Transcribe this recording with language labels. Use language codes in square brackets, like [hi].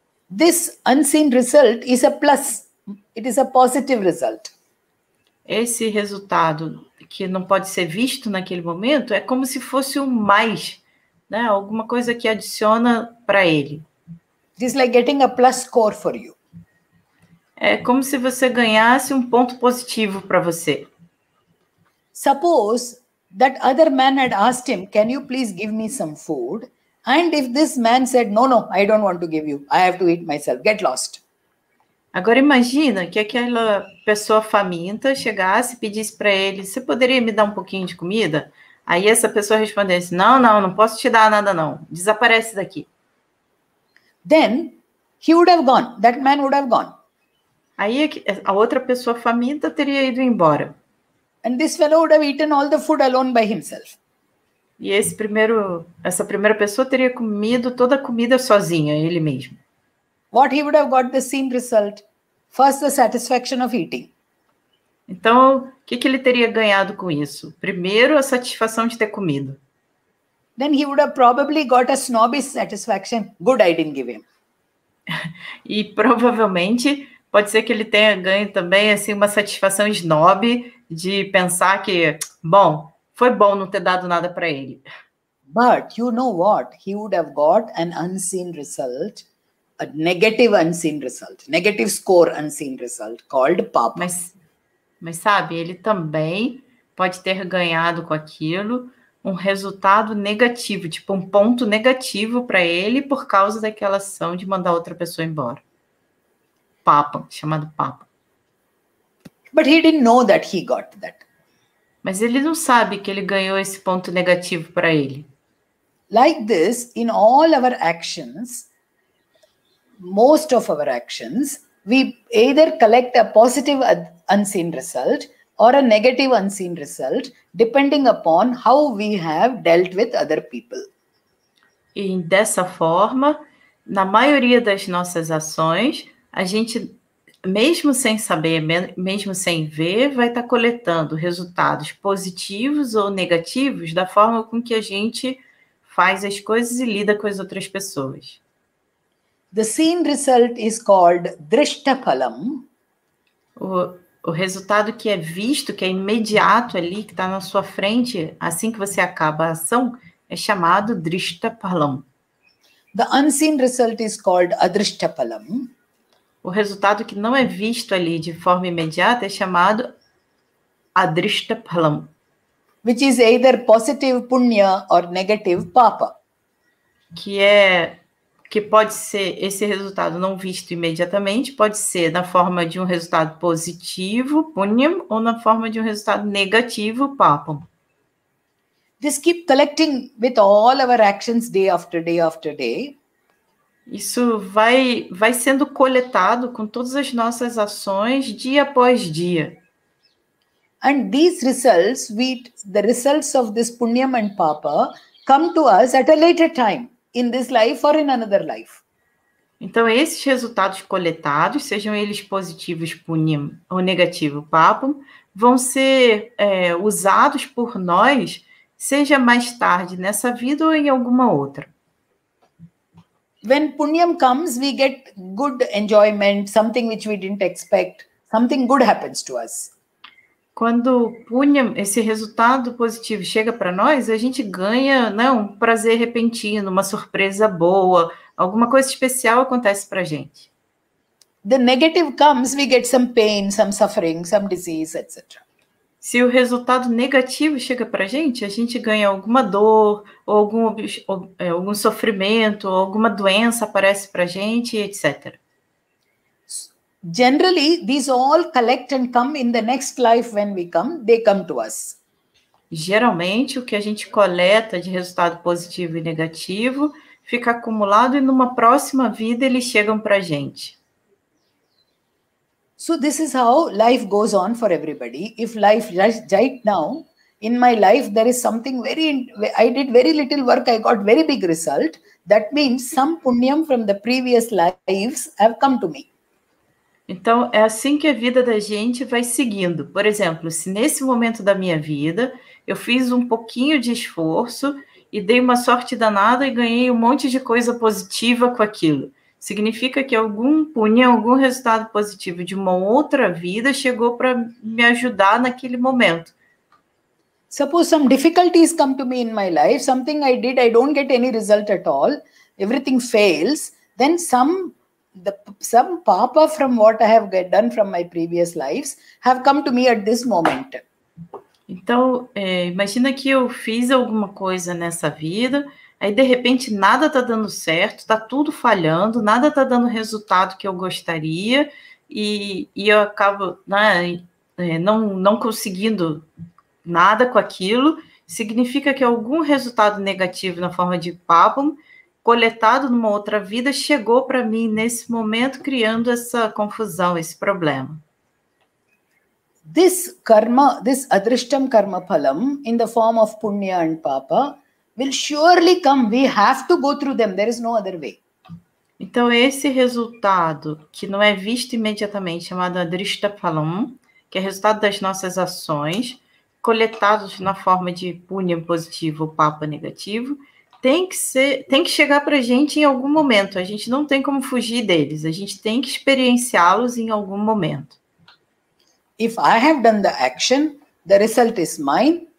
[en] This unseen result is a plus. It is a positive result. [pt] Esse resultado que não pode ser visto naquele momento é como se fosse um mais, né? Alguma coisa que adiciona para ele. [en] It is like getting a plus score for you. [pt] É como se você ganhasse um ponto positivo para você. [en] Suppose that other man had asked him, can you please give me some food? And if this man said, no, I don't want to give you. I have to eat myself. Get lost. [pt] Agora imagina que aquela pessoa faminta chegasse e pedisse para ele, você poderia me dar um pouquinho de comida? Aí essa pessoa respondesse, não posso te dar nada não, desaparece daqui. [en] Then he would have gone, that man would have gone. [pt] Aí a outra pessoa faminta teria ido embora. [en] And this fellow would have eaten all the food alone by himself. [pt] E essa primeira pessoa teria comido toda a comida sozinha, ele mesmo. [en] What he would have got the same result. First, the satisfaction of eating. [pt] Então, o que ele teria ganhado com isso? Primeiro, a satisfação de ter comido. [en] Then he would have probably got a snobbish satisfaction. Good, I didn't give him. [pt] E provavelmente pode ser que ele tenha ganho também assim uma satisfação snob de pensar que, foi bom não ter dado nada para ele. [en] But you know what? He would have got an unseen result. A negative unseen result, negative score unseen result called papa. [pt] Mas sabe, ele também pode ter ganhado com aquilo um resultado negativo, tipo um ponto negativo para ele por causa daquela ação de mandar outra pessoa embora. Papa, chamado papa. [en] But he didn't know that he got that. [pt] Mas ele não sabe que ele ganhou esse ponto negativo para ele. [en] Like this, in all our actions, most of our actions, we either collect a positive unseen result or a negative unseen result, depending upon how we have dealt with other people. [pt] E dessa forma, na maioria das nossas ações, a gente, mesmo sem saber, mesmo sem ver, vai estar coletando resultados positivos ou negativos da forma com que a gente faz as coisas e lida com as outras pessoas. [en] The seen result is called Drishtaphalam. [pt] O resultado que é visto, que é imediato ali, que está na sua frente, assim que você acaba a ação, é chamado Drishtaphalam. [en] The unseen result is called Adrishtaphalam. [pt] O resultado que não é visto ali de forma imediata é chamado Adrishtaphalam, [en] which is either positive punya or negative papa. [pt] Que pode ser esse resultado não visto imediatamente, pode ser na forma de um resultado positivo, punyam, ou na forma de um resultado negativo, papam. [en] This keep collecting with all our actions day after day after day. [pt] Isso vai sendo coletado com todas as nossas ações dia após dia. [en] And these results, the results of this punyam and papa, come to us at a later time, in this life or in another life. [pt] Então, esses resultados coletados, sejam eles positivos, punyam, ou negativo, papam, vão ser usados por nós, seja mais tarde nessa vida ou em alguma outra. [en] When punyam comes, we get good enjoyment, something which we didn't expect, something good happens to us. [pt] Quando punyam, esse resultado positivo chega para nós, a gente ganha, né, um prazer repentino, uma surpresa boa, alguma coisa especial acontece para a gente. [en] The negative comes, we get some pain, some suffering, some disease, etc. [pt] Se o resultado negativo chega para a gente ganha alguma dor, ou algum sofrimento, ou alguma doença aparece para a gente, etc. [en] Generally, these all collect and come in the next life when we come, they come to us. [pt] Geralmente, o que a gente coleta de resultado positivo e negativo fica acumulado e numa próxima vida eles chegam para a gente. [en] So this is how life goes on for everybody. If life right now, in my life, there is something I did very little work, I got very big result. That means some punyam from the previous lives have come to me. [pt] Então, é assim que a vida da gente vai seguindo. Por exemplo, se nesse momento da minha vida eu fiz um pouquinho de esforço e dei uma sorte danada e ganhei um monte de coisa positiva com aquilo. Significa que algum punya, algum resultado positivo de uma outra vida chegou para me ajudar naquele momento. [en] Suppose some difficulties come to me in my life, something I did, I don't get any result at all, everything fails, then some papa from what I have done from my previous lives have come to me at this moment. [pt] Então, imagina que eu fiz alguma coisa nessa vida, aí de repente nada está dando certo, está tudo falhando, nada está dando o resultado que eu gostaria, e eu acabo, né, não conseguindo nada com aquilo. Significa que algum resultado negativo na forma de papam, coletado numa outra vida, chegou para mim nesse momento, criando essa confusão, esse problema. [en] This karma, this adrishtam karma phalam in the form of punya and papa will surely come. We have to go through them. There is no other way. [pt] Então, esse resultado, que não é visto imediatamente, chamado adrishtaphalam, que é resultado das nossas ações, coletados na forma de punya positivo ou papa negativo, tem que chegar para a gente em algum momento. A gente não tem como fugir deles. A gente tem que experienciá-los em algum momento. [en] If I have done the action, the result is mine.